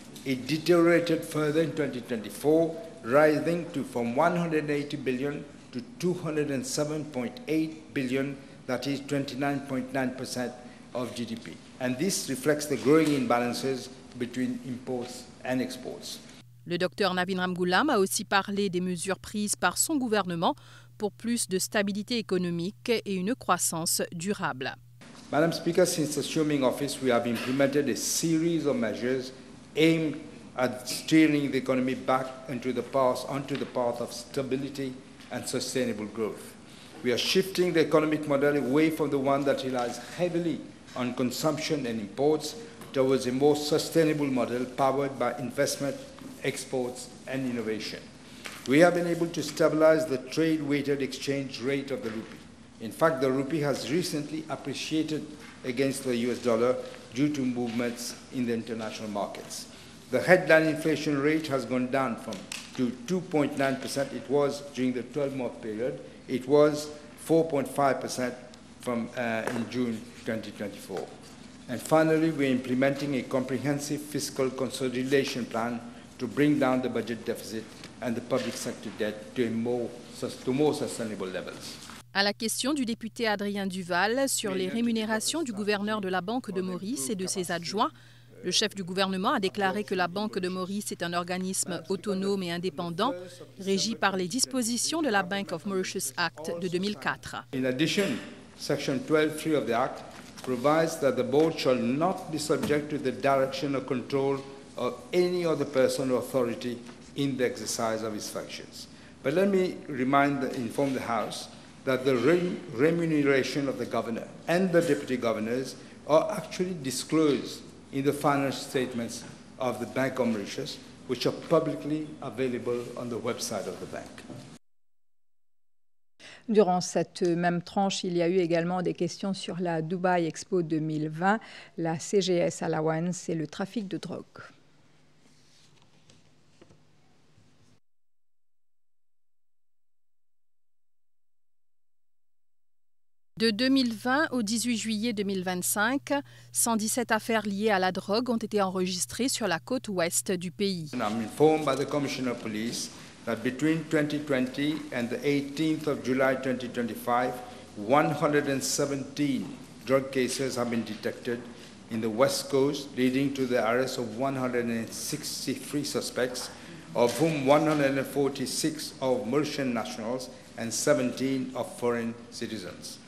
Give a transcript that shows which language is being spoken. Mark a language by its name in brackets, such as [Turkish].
[English] It deteriorated further in 2024, rising from 180 billion to 207.8 billion, that is 29.9% of GDP. And this reflects the growing imbalances between imports and exports. [French] Le docteur Navin Ramgoolam a aussi parlé des mesures prises par son gouvernement pour plus de stabilité économique et une croissance durable. [English] Madam Speaker, since assuming office, we have implemented a series of measures aimed at steering the economy back onto the path of stability and sustainable growth. We are shifting the economic model away from the one that relies heavily on consumption and imports towards a more sustainable model powered by investment, exports, and innovation. We have been able to stabilize the trade-weighted exchange rate of the rupee. In fact, the rupee has recently appreciated against the US dollar due to movements in the international markets. The headline inflation rate has gone down to 2.9%. It was during the 12-month period. It was 4.5% in June 2024. And finally, we're implementing a comprehensive fiscal consolidation plan to bring down the budget deficit and the public sector debt to more sustainable levels. [French] À la question du député Adrien Duval sur les rémunérations du gouverneur de la Banque de Maurice et de ses adjoints, le chef du gouvernement a déclaré que la Banque de Maurice est un organisme autonome et indépendant, régi par les dispositions de la Bank of Mauritius Act de 2004. [English] In addition, Section 12(3) of the Act provides that the board shall not be subject to the direction or control of any other person or authority in the exercise of its functions. But let me inform the House that the remuneration of the governor and the deputy governors are actually disclosed in the financial statements of the Bank of Mauritius, which are publicly available on the website of the bank. [French] Durant cette même tranche, il y a eu également des questions sur la Dubai Expo 2020, la CGS Allowance et le trafic de drogue. De 2020 au 18 juillet 2025, 117 affaires liées à la drogue ont été enregistrées sur la côte ouest du pays. [English] I'm informed by the Commissioner of Police that between 2020 and the 18th of July 2025, 117 drug cases have been detected in the West Coast, leading to the arrest of 163 suspects, of whom 146 are Mauritian nationals and 17 are foreign citizens.